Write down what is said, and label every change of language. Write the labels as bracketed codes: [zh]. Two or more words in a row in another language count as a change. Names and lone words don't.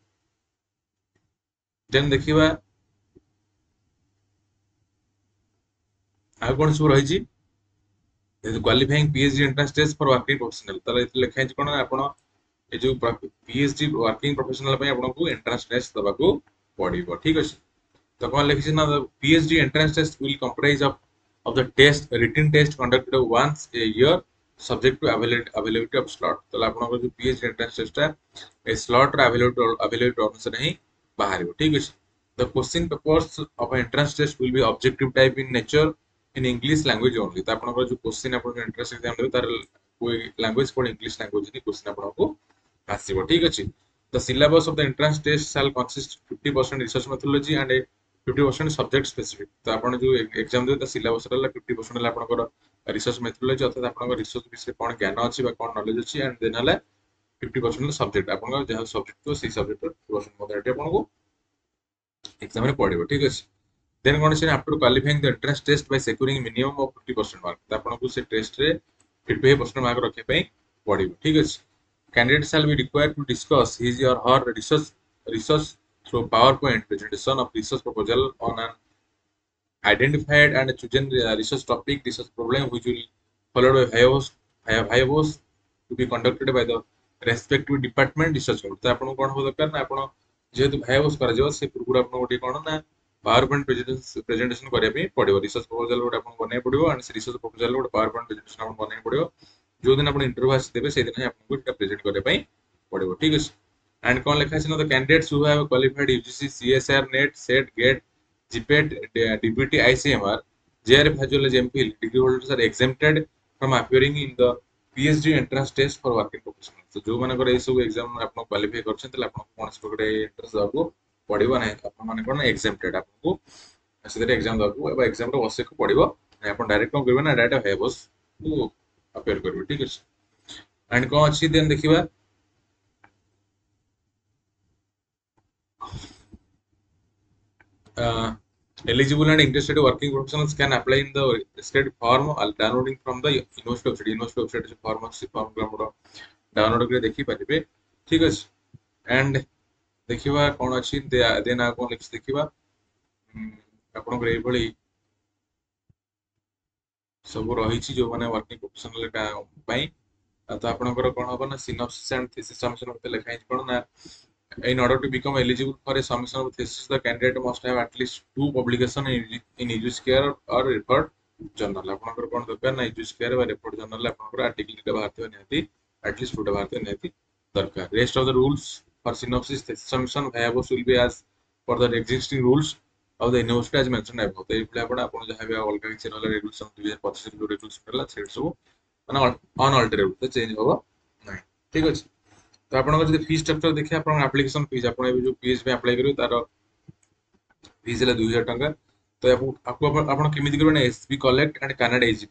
[or] ଦେନ୍ ଦେଖିବା ଆଉ କଣ ସବୁ ରହିଛି [en] qualifying PhD entrance test for working professional. [or] ତାହେଲେ ଏଥିରେ ଲେଖା ହେଇଛି କଣ ଆପଣ ଏ ଯୋଉ [en] PhD working professional [or] ପାଇଁ ଆପଣଙ୍କୁ [en] entrance test [or] ଦେବାକୁ ପଡିବ। ଠିକ ଅଛି। ତ କଣ ଲେଖିଛି ନା [en] PhD entrance test will comprise of the test written test conducted once a year subject to availability of slot। [or] ତାହେଲେ ଆପଣଙ୍କର ଯୋଉ [en] PhD entrance test [or] ଟା ଏ slot ର availability ଅନୁସାରେ ହିଁ ବାହାରିବ। ଠିକ ଅଛି। [en] The question papers of entrance test will be objective type in nature in English language only। [or] ତ ଆପଣଙ୍କର ଯୋଉ question ଆପଣ [en] entrance exam [or] ଦେବେ ତାର language କୋड [en] English language [or] ରେ question ଆପଣଙ୍କୁ ଆସିବ। ଠିକ ଅଛି। [en] The syllabus of the entrance test shall consist 50% research methodology and 50% subject specific। [or] ତ ଆପଣ ଯୋଉ ଏକ୍ସାମ ଦେବେ ତା ସିଲାବସ ହେଲା 50% ହେଲା ଆପଣଙ୍କର [en] research methodology [or] ଅର୍ଥାৎ ଆପଣଙ୍କ ରିସର୍ଚ୍ଚ ବିଷୟରେ କଣ ଜ୍ଞାନ ଅଛି ବା କଣ ନଲେଜ ଅଛି [en] and then [or] ହେଲା 50% ହେଲା ସବଜେକ୍ଟ ଆପଣଙ୍କର ଯାହା ସବଜେକ୍ଟ ଥିବ ସେଇ ସବଜେକ୍ଟର 50% ମଧ୍ୟ ଏଠି ଆପଣଙ୍କୁ ଏକ୍ସାମ ରେ ପଡିବ। ଠିକ ଅଛି। [en] ଦେନ୍ [or] କଣ ଅଛି [en] after qualifying the entrance test by securing minimum of 50% mark. [or] ତ ଆପଣଙ୍କୁ ସେ ଟେଷ୍ଟରେ 50% ମାର୍କ ରଖିବା ପାଇଁ ପଡିବ। ଠିକ ଅଛି। [en] Candidate shall be required to discuss his or her research through PowerPoint presentation of research proposal on an identified and chosen research topic, research problem, which will followed by viavos to be conducted by the respective department research group। [or] ତ ଆପଣଙ୍କୁ କଣ ହବ ଦରକାର ନା ଆପଣ ଯେହେତୁ viavos କରାଯିବ ସେ ପୂର୍ବରୁ ଆପଣ ଗୋଟେ କଣ ନା [en] PowerPoint presentation [or] କରିବା ପାଇଁ ପଡିବ। [en] research proposal [or] ଗୋଟେ ଆପଣଙ୍କୁ ବନେଇବାକୁ ପଡିବ and ସେ [en] research proposal [or] ଗୋଟେ [en] PowerPoint presentation [or] ଆପଣଙ୍କୁ ବନେଇବାକୁ ପଡିବ। ଯୋଉ ଦିନ ଆପଣ ଇଣ୍ଟରଭ୍ୟୁ ଆସିଦେବେ ସେଇଦିନ ହିଁ ଆପଣଙ୍କୁ ଏଟା ପ୍ରେଜେଣ୍ଟ କରିବା ପାଇଁ ପଡିବ। ଠିକ ଅଛି। [en] and [or] କଣ ଲେଖା ଅଛି ନା [en] the candidates who have qualified UGC CSR NET SET GATE GPAT DBT ICMR JRF as well as MPhil degree holders are exempted from appearing in the PhD entrance test for working professionals। [or] ତ ଯୋଉ ମାନଙ୍କର ଏଇ ସବୁ ଏକ୍ସାମ ଆପଣ କ୍ୱାଲିଫାଇ କରିଛନ୍ତି ତାହେଲେ ଆପଣଙ୍କୁ କୌଣସି ପ୍ରକାର ଏଣ୍ଟ୍ରାନ୍ସ ଦେବାକୁ ପଡିବ ନାହିଁ। ଆପଣ ମାନେ କଣ exempted ଆପଣଙ୍କୁ ସେଥିରେ ଏକ୍ସାମ ଦେବାକୁ ବା ଏକ୍ସାମରେ ବସିବାକୁ ପଡିବ। ଆପଣ ଡାଇରେକ୍ଟ କଣ କରିବେ ନା [en] direct vivas [or] କୁ appear କରିବେ। ଠିକ ଅଛି। [en] and [or] କଣ ଅଛି [en] ଦେନ୍ ଦେଖିବା eligible and interested working professionals can apply in the state form downloading from the university website। university website [or] ରେ ଫର୍ମ ଅଛି ଫର୍ମ ଆମର ଡାଉନଲୋଡ କରି ଦେଖିପାରିବେ। ଠିକ ଅଛି। and ଦେଖିବା କଣ ଅଛି ଦେନ୍ ଆଉ କଣ ଲେଖିଛି ଦେଖିବା ଆପଣଙ୍କର ଏଇଭଳି ସବୁ ରହିଛି ଯୋଉମାନେ [en] working professional [or] ପାଇଁ। ତ ଆପଣଙ୍କର କଣ ହବ ନା [en] synopsis and thesis submission [or] ମତେ ଲେଖା ହେଇଛି କଣ ନା [en] in order to become eligible for a submission of thesis the candidate must have at least 2 publication in EduScare or referred journal। [or] ଆପଣଙ୍କର କଣ ଦରକାର ନା EduScare ବା [en] referred journal [or] ଆପଣଙ୍କର ଆର୍ଟିକଲ ଟା ବାହାରିଥିବା ନିହାତି [en] at least [or] 2ଟା ବାହାରିଥିବା ନିହାତି ଦରକାର। [en] rest of the rules for synopsis thesis submission viavos will be as for the existing rules of the university as mentioned above। [or] ତ ଏଇଭଳି ଆପଣ ଯାହା ବି ଅଲଗା କିଛି ନହେଲେ ରେଗୁଲେସନ 2025 ଯୋଉ ରେଗୁଲେସନ ହେଲା ସେଇଟା ସବୁ ମାନେ ଅନଅଲ୍ଟରେବଲ ତ ଚେଞ୍ଜ ହବ ନାହିଁ। ଠିକ ଅଛି। ତ ଆପଣଙ୍କର ଯଦି [en] fee structure [or] ଦେଖିବା ଆପଣଙ୍କ [en] application fees [or] ଆପଣ ଏବେ ଯୋଉ PhD ପାଇଁ ଆପ୍ଲାଏ କରିବେ ତାର ଫିସ୍ ହେଲା 2000 ଟଙ୍କା। ତ ଆପଣ କେମିତି କରିବେ ନା [en] SB collect and Canada AGP.